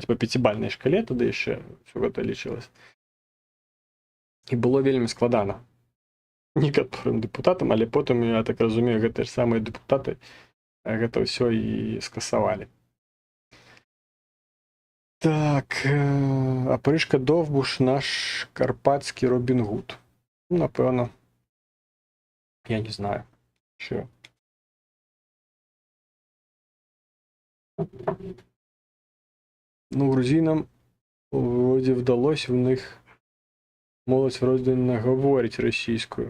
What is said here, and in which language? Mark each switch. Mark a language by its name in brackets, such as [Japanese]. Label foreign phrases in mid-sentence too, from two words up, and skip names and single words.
[Belarusian] По 5-бальнай шкале тады яшчэ ўсё гэта лічылася. І было вельмі складана некаторым дэпутатам, але потым, я так разумею, гэтыя ж самыя дэпутаты гэта ўсё і скасавалі. [Ukrainian] Так, апрышка Довбуш наш карпатскі Робін Гуд. [Belarusian] Ну, напэўна, [Ukrainian] я не знаю. Що? Ну, грузинам вроде вдалося в них молодь вроде не говорить російською.